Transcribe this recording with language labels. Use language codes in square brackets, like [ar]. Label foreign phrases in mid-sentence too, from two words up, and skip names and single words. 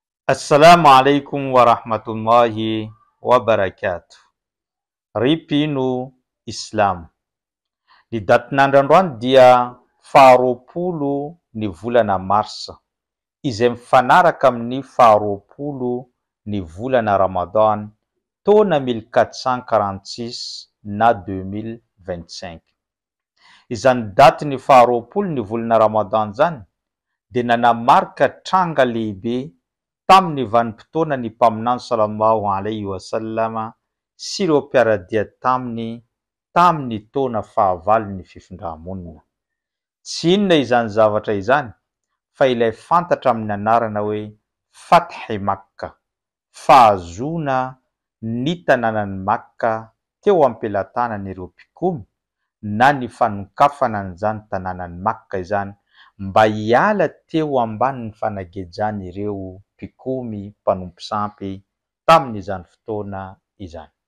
[ar] السلام عليكم ورحمة الله وبركاته. [mg] Ripino Islam. Ny datin'androandroany dia 20 ny volana Marsa, izay mifanaraka amin'ny 20 ny volana Ramadan, taona 1446 na 2025. Izany daty ny 20 ny volana Ramadan zany dia nanamarika tranga lehibe tamin'ny vanim-potoana ny mpaminany [ar] صلى الله عليه وسلم [mg] sy ireo mpiaradia tamin'ny taona fahavalo ny fifindra-monina. Tsy inona izany zavatra izany fa ilay fantatra amin'ny anarana hoe Fath Makka, fahazoana ny tanànan'i Makka teo am-pelatanan'ireo mpikomy na ny fanokafana an'izany tanànan'i Makka izany mba hiala teo ambanin'ny fanagejany ireo mpikomy mpanompo sampy tamin'izany fotoana izany.